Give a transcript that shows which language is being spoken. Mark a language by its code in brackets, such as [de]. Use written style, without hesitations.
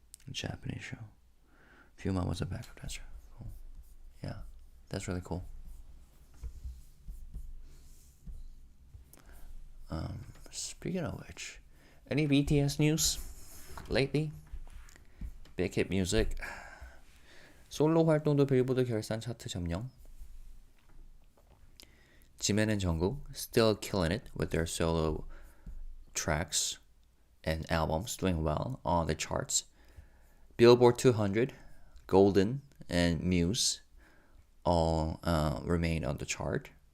[en] Japanese show. Filma was a backup dancer. Cool. Yeah, that's really cool. Speaking of which, any BTS news lately? Big hit music. [ko] 솔로 활동도 빌보드 결산 차트 점령. [en] Jimin and Jungkook still killing it with their solo tracks and albums, doing well on the charts. Billboard 200, Golden, and Muse all remain on the chart.